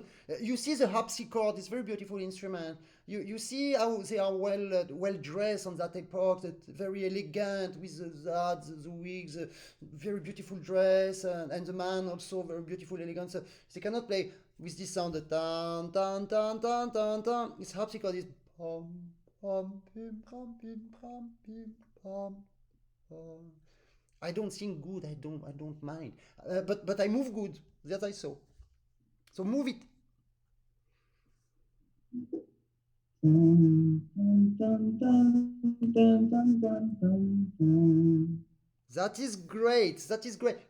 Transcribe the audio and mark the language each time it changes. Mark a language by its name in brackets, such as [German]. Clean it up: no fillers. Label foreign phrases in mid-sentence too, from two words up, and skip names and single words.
[English] You see the harpsichord, it's a very beautiful instrument. You see how they are well dressed on that epoch, that very elegant with the wigs, very beautiful dress, and the man also very beautiful, elegant. So they cannot play with this sound, the tan tan tan tan tan tan. This harpsichord is pom pom pim pom pim pom pim pom pom. I don't sing good. I don't mind. But I move good. That I saw. So move it. That is great. That is great.